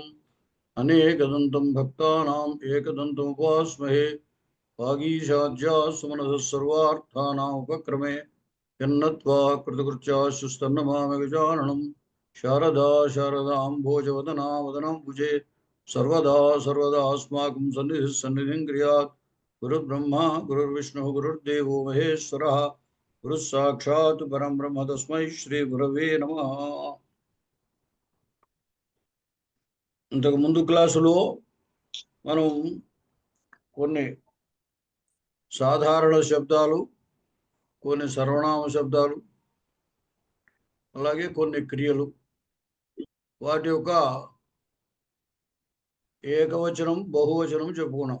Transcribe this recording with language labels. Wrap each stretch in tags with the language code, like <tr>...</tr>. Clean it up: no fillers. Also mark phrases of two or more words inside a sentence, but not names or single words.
<sa>अनेकदन्तं भक्तानाम् एकदन्तमुपास्महे वागीशाद्यास्तु सर्वार्थानाम् उपक्रमे यन्नत्वा कृतकृत्याश्चस्तन्नमामि गजाननं शारदा शारदाम्भोजवदना वदनाम्बुजे सर्वदा सर्वदास्माकं सन्निधिः सन्निधिं क्रियात् गुरुर्ब्रह्मा गुरुर्विष्णुः गुरुर्देवो महेश्वरः गुरुः साक्षात् परं ब्रह्म तस्मै श्री गुरवे नमः।</sa> <te>ఇంతకు ముందు క్లాసులో మనం కొన్ని సాధారణ శబ్దాలు, కొన్ని సర్వనామ శబ్దాలు, అలాగే కొన్ని క్రియలు, వాటి యొక్క ఏకవచనం బహువచనం చెప్పుకున్నాం.</te>